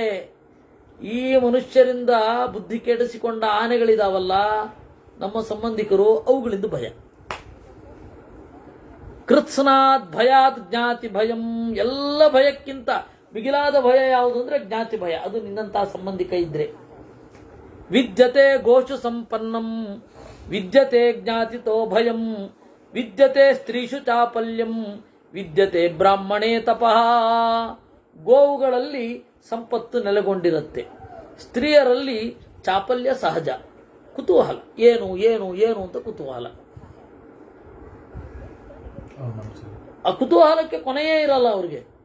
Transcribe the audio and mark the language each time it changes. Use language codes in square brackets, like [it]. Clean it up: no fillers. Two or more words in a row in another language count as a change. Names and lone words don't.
[kn] ಈ ಮನುಷ್ಯರಿಂದ ಬುದ್ಧಿ ಕೆಡಿಸಿಕೊಂಡ ಆನೆಗಳಿದಾವಲ್ಲ, ನಮ್ಮ ಸಂಬಂಧಿಕರು, ಅವುಗಳಿಂದ ಭಯ. [sa] ಕೃತ್ಸ್ನಾತ್ ಭಯಾತ್ ಜ್ಞಾತಿ ಭಯಂ. [kn] ಎಲ್ಲ ಭಯಕ್ಕಿಂತ ಮಿಗಿಲಾದ ಭಯ ಯಾವುದು ಅಂದ್ರೆ ಜ್ಞಾತಿ ಭಯ. ಅದು ನಿನ್ನಂತಹ ಸಂಬಂಧಿಕ ಇದ್ರೆ. [sa] ವಿದ್ಯತೆ ಗೋಷು ಸಂಪನ್ನಂ ವಿದ್ಯತೆ ಜ್ಞಾತಿತೋ ಭಯಂ ವಿದ್ಯತೆ ಸ್ತ್ರೀಷು ಚಾಪಲ್ಯಂ ವಿದ್ಯತೆ ಬ್ರಾಹ್ಮಣೇ ತಪಃ. [kn] ಗೋವುಗಳಲ್ಲಿ ಸಂಪತ್ತು ನೆಲೆಗೊಂಡಿರುತ್ತೆ, ಸ್ತ್ರೀಯರಲ್ಲಿ ಚಾಪಲ್ಯ ಸಹಜ, ಕುತೂಹಲ, ಏನು ಏನು ಏನು ಅಂತ ಕುತೂಹಲ. ಆ ಕುತೂಹಲಕ್ಕೆ ಕೊನೆಯೇ ಇರಲ್ಲ ಅವ್ರಿಗೆ.